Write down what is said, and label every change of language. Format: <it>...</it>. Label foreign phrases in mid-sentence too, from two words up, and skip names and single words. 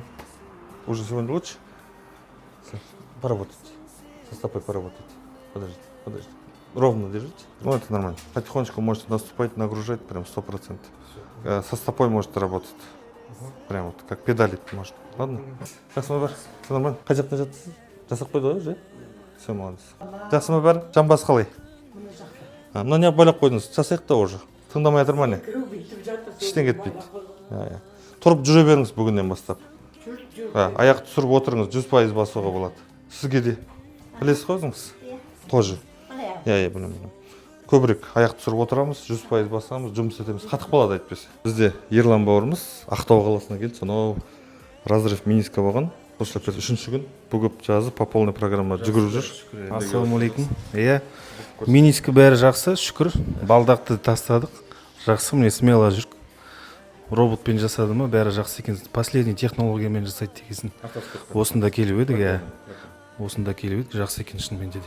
<ru>Уже сегодня лучше? Всё. Поработайте. Со стопой поработайте. Подождите. Ровно держите. Ну, это нормально. Потихонечку можете наступать, нагружать прям 100%. Со стопой можете работать. Прям вот как педалить можно. Ладно?</ru> <kk>Жақсы бар?</kk> <ru>Все нормально?</ru> <kk>Қай жақтан жатсыз? Жасап қойды ғой, же?</kk> <ru>Все, молодец.</ru> <kk>Жақсы ма бәрі? Жамбас қалай? Мына не байлап қойдыңыз? Жасайық та уже. Тыңдамай жатыр ма не? Іштен кетпейді. Тұрып жүре беріңіз бүгіннен бастап. Аяқты түсіріп отырыңыз, 100% басуға болады. Сізге де білесіз ғой өзіңіз? Тоже. Білем. Көбірек аяқты түсіріп отырамыз, 100% басамыз, жұмыс етеміз. Қатық болады әйтпесе. Бізде Ерлан бауырымыз Ақтау қаласына келді, сонау</kk> <ru>разрыв миниска</ru> <kk>болған. Осы үшінші күн бүгіп жазып,</kk> <ru>по полной программа</ru> <kk>жүгіріп жүр. Ассалаумалейкум. Миниска бәрі жақсы, шүкір. Балдақты тастадық. Жақсы, міне смело жүрік. Роботпен жасады ма, бәрі жақсы екен. Последний технологиямен жасайды дегесін. Осында келіп едік, осында келіп едік, жақсы екен шынымен де.</kk>